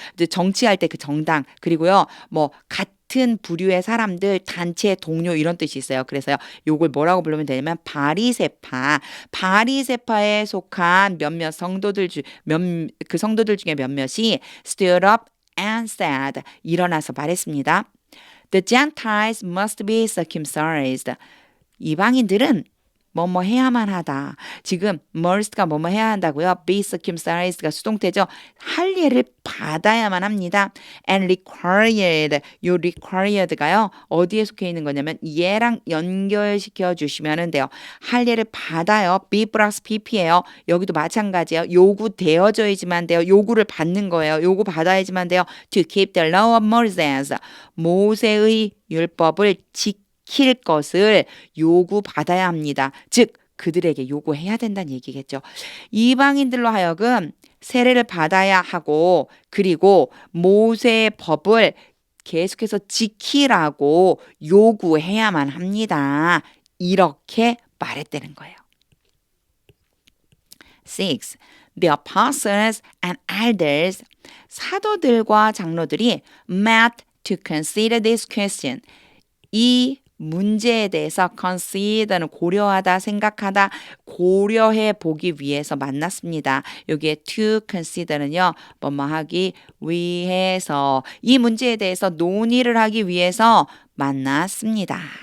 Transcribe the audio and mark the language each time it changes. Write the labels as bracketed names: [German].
[Korean] 이제 정치할 때 그 정당 그리고요. 뭐 같은 부류의 사람들 단체 동료 이런 뜻이 있어요. 그래서요. 요걸 뭐라고 부르면 되냐면 바리새파. 바리새파에 속한 몇몇 성도들 그 성도들 중에 몇몇이 [English] stood up and said [Korean] 일어나서 말했습니다. [English] The Gentiles must be circumcised. [Korean] 이방인들은 뭐뭐 해야만 하다. 지금 must가 뭐뭐 해야 한다고요. be circumcised가 수동태죠. 할 예를 받아야만 합니다. [English] and required. [Korean] 요 required가요. 어디에 속해 있는 거냐면 얘랑 연결시켜 주시면 돼요. 할 예를 받아요. be 플러스 pp예요. 여기도 마찬가지예요. 요구되어져야지만 돼요. 요구를 받는 거예요. 요구 받아야지만 돼요. [English] to keep the law of Moses. [Korean] 모세의 율법을 지킬 것을 요구받아야 합니다. 즉 그들에게 요구해야 된다는 얘기겠죠. 이방인들로 하여금 세례를 받아야 하고 그리고 모세의 법을 계속해서 지키라고 요구해야만 합니다. 이렇게 말했다는 거예요. 6. [English] The apostles and elders [Korean] 사도들과 장로들이 [English] met to consider this question. [Korean] 이 문제에 대해서 consider는 고려하다, 생각하다, 고려해 보기 위해서 만났습니다. 여기에 to consider는요, 뭐뭐 하기 위해서 이 문제에 대해서 논의를 하기 위해서 만났습니다.